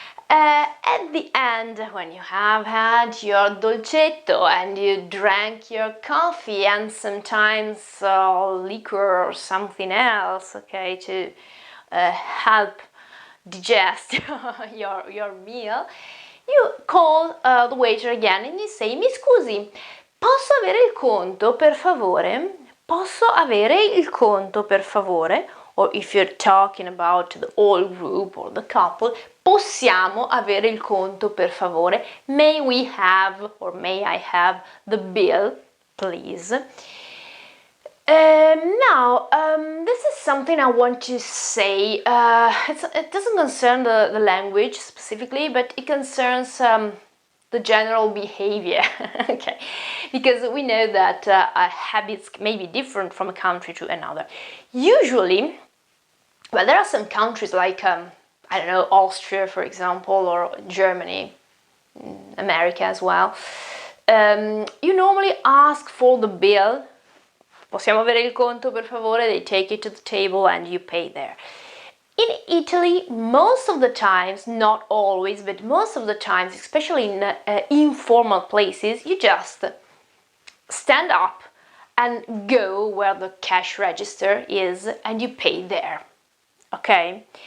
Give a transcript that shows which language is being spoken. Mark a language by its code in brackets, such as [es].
[en] At the end, when you have had your dolcetto and you drank your coffee and sometimes liquor or something else, okay, to help digest your meal, you call the waiter again and you say, [it] mi scusi, posso avere il conto per favore? Posso avere il conto per favore? [en] Or if you're talking about the whole group or the couple, [it] possiamo avere il conto per favore? [en] May we have, or may I have the bill, please? This is something I want to say. It doesn't concern the language specifically, but it concerns the general behavior. Okay, because we know that habits may be different from a country to another. Usually, well, there are some countries like I don't know, Austria, for example, or Germany, America as well. You normally ask for the bill. [it] Possiamo avere il conto, per favore? [en] They take it to the table and you pay there. In Italy, most of the times, not always, but most of the times, especially in informal places, you just stand up and go where the cash register is and you pay there. Okay?